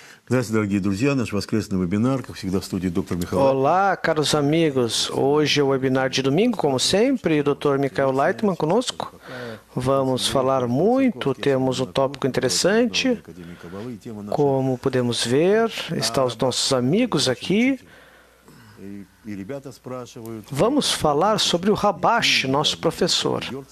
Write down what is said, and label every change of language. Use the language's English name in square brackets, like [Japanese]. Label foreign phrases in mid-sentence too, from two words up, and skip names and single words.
[Russian] Здравствуйте, дорогие друзья. Наш воскресный вебинар, как всегда, в студии доктор Михаил. [Portuguese] Olá, caros amigos. Hoje é o webinar de domingo, como sempre, o Dr. Michael Leitman conosco. Vamos falar muito, temos um tópico interessante. Como podemos ver, estão os nossos amigos aqui. Vamos falar sobre o Rabash, nosso professor.